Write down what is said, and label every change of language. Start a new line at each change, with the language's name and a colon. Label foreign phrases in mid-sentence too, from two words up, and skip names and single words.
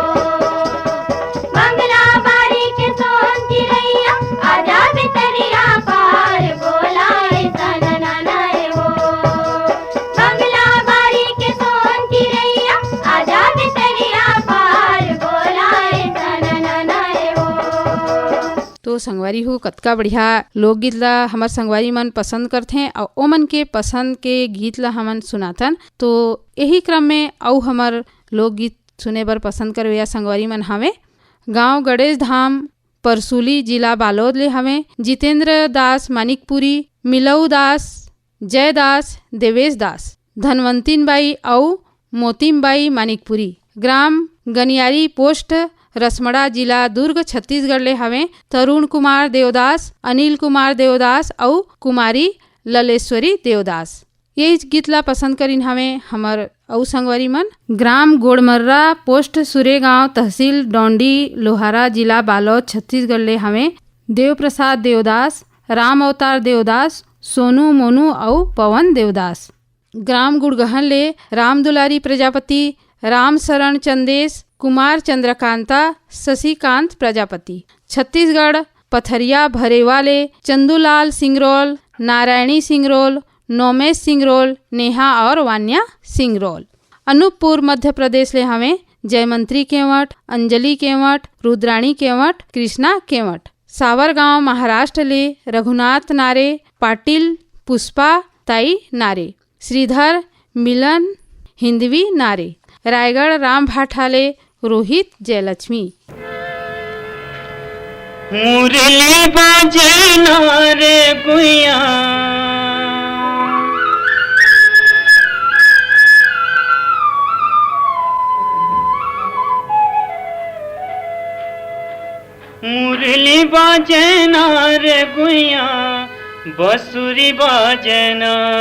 Chhattisgarhi: बंगला बाड़ी के सोन चिड़ैया, आजा भितरिया पार बोलाए सन न लाए हो, बंगला बाड़ी के सोन चिड़ैया, आजा भितरिया पार बोलाए सन न लाए हो। तो संगवारी हो कतका बढ़िया लोकगीत ला हमार संगवारी मन पसंद करथे और ओमन के पसंद के गीत ला हमन सुनाथन। तो यही क्रम में अउ हमार लोकगीत सुने बर पसंद करवे संगवारी मन हवे गांव गणेश धाम परसूली जिला बालोद ले हवे जितेंद्र दास मानिकपुरी, मिलऊ दास, जयदास, देवेश दास, धनवंतिन बाई और मोतिम बाई मानिकपुरी, ग्राम गनियारी पोस्ट रसमड़ा जिला दुर्ग छत्तीसगढ़ ले हवे तरुण कुमार देवदास, अनिल कुमार देवदास और कुमारी ललेश्वरी देवदास। ये गीत ला पसंद करीन हवे हमर अउ संगवारी मन ग्राम गोड़मर्रा पोस्ट सुरेगांव तहसील डोंडी लोहारा जिला बालोद छत्तीसगढ़ ले हवे देव प्रसाद देवदास, राम अवतार देवदास, सोनू मोनू और पवन देवदास। ग्राम गुड़गहन ले राम दुलारी प्रजापति, राम शरण चंदेश, कुमार चंद्रकांता, शशिकांत प्रजापति। छत्तीसगढ़ पथरिया भरेवाले चंदूलाल सिंगरोल, नारायणी सिंगरोल, नोमेश सिंगरोल, नेहा और वान्या सिंगरोल। अनूपपुर मध्य प्रदेश ले हमें जयमंत्री केवट, अंजलि केवट, रुद्राणी केवट, कृष्णा केवट। सावरगांव महाराष्ट्र ले रघुनाथ नारे, पाटिल पुष्पा ताई नारे, श्रीधर मिलन हिंदवी नारे। रायगढ़ राम भाठाले रोहित जयलक्ष्मी। मुरली बजना रे गुइया मुरली बजना रे गुइया बसुरी बजना